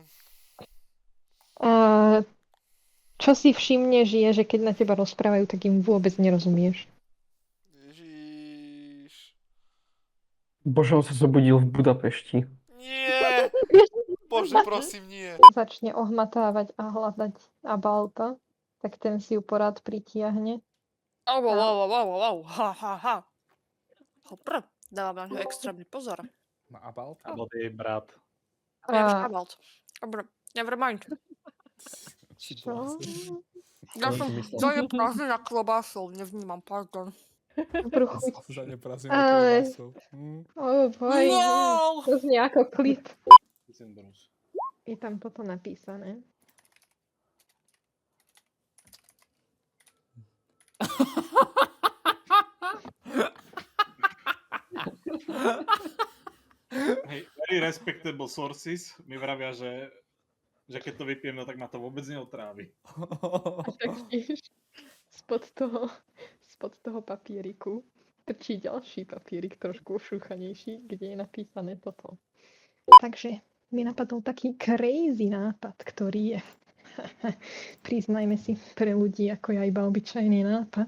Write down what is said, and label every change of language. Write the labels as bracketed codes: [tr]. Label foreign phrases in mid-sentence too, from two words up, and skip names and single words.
[sk] a čo si všimneš je, že keď na teba rozprávajú, tak im vôbec nerozumieš. Ježiš. Bože, on sa zobudil v Budapešti. Nie! Bože, prosím, nie. Začne ohmatávať a hľadať Abalta, tak ten si ju porád pritiahne. Au, au, au, au, au, au, ha, ha, ha. Hopr, dávam na ňo extrémny pozor. Na Abalt? Alebo to je brat. Vieš, A Abalt. Dobre, [en] never mind. [sk] Si čo? blázen. Ja som zajeb prázdne na klobásov, nevnímam, pardon. Dobrú chuť. Za neprazím Aj. klobásou. [en] Oh boj, [sk] No! to znie ako klip. Syndrus. Je tam toto napísané. Hej, [en] very respectable sources [sk] mi vravia, že keď to vypijem, no tak ma to vôbec neotrávi. A taktiež spod toho papieriku trčí ďalší papierik, trošku ošúchanejší, kde je napísané toto. Takže mi napadol taký crazy nápad, ktorý je, priznajme si, pre ľudí ako ja iba obyčajný nápad.